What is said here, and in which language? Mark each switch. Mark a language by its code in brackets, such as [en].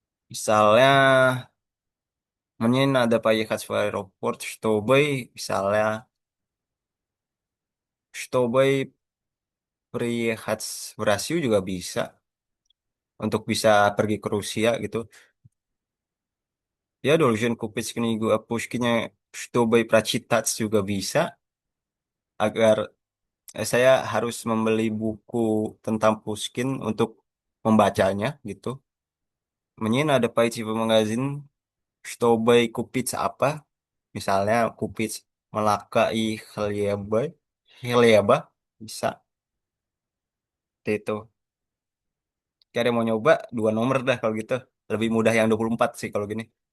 [ru] Misalnya, мне надо поехать в аэропорт, misalnya, чтобы приехать в Россию [id] juga bisa. Untuk bisa pergi ke Rusia gitu. [ru] Ya, должен купить книгу о Пушкине, чтобы прочитать [id] juga bisa. Agar saya harus membeli buku tentang Pushkin untuk membacanya gitu. [ru] Мне надо пойти в магазин, чтобы купить apa? [id] Misalnya купить Melaka и хлеба bisa seperti itu. Oke, ada yang mau nyoba 2 nomor dah kalau gitu. Lebih mudah yang 24 sih kalau gini.